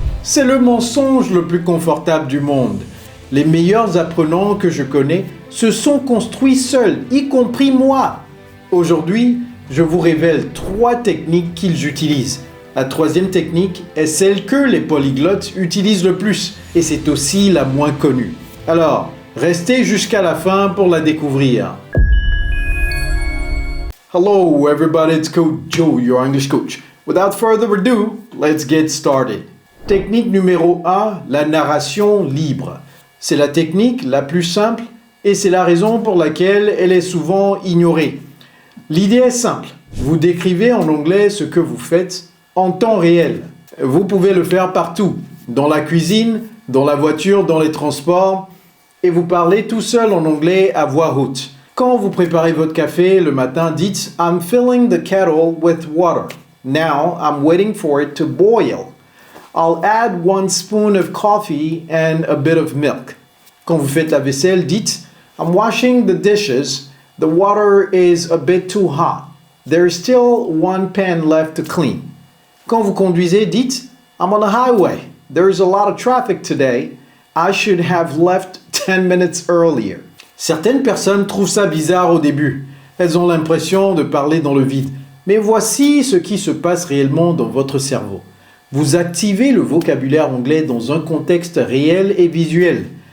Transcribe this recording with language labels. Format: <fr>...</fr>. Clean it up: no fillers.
<fr>C'est le mensonge le plus confortable du monde. Les meilleurs apprenants que je connais se sont construits seuls, y compris moi. Aujourd'hui, je vous révèle 3 techniques qu'ils utilisent. La 3e technique est celle que les polyglottes utilisent le plus et c'est aussi la moins connue. Alors, restez jusqu'à la fin pour la découvrir.</fr> <en>Hello everybody, it's Coach Joe, your English coach. Without further ado, let's get started.</en> <fr>Technique numéro 1, la narration libre. C'est la technique la plus simple et c'est la raison pour laquelle elle est souvent ignorée. L'idée est simple, vous décrivez en anglais ce que vous faites en temps réel. Vous pouvez le faire partout, dans la cuisine, dans la voiture, dans les transports, et vous parlez tout seul en anglais à voix haute. Quand vous préparez votre café le matin, dites «</fr> <en>I'm filling the kettle with water. Now I'm waiting for it to boil. I'll add 1 spoon of coffee and a bit of milk. »</en> <fr>Quand vous faites la vaisselle, dites</fr> <en>« I'm washing the dishes. The water is a bit too hot. There's still 1 pan left to clean. »</en> <fr>Quand vous conduisez, dites</fr> <en>« I'm on the highway. There's a lot of traffic today. I should have left 10 minutes earlier. »</en> <fr>Certaines personnes trouvent ça bizarre au début. Elles ont l'impression de parler dans le vide. Mais voici ce qui se passe réellement dans votre cerveau. Vous activez le vocabulaire anglais dans un contexte réel et visuel.</fr>